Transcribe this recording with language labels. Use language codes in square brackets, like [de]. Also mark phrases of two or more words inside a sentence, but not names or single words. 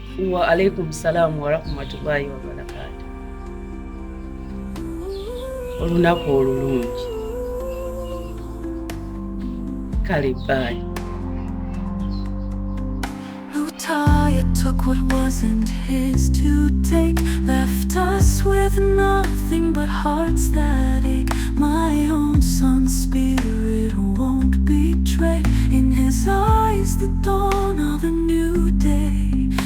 [ar] وعليكم السلام ورحمة الله وبركاته. [lg] Olunaku olulungi. Kale, bye. [en] Lutaya took what wasn't his to take, left us with nothing but hearts that ache. My own son's spirit won't betray. In his eyes, the dawn of a new day.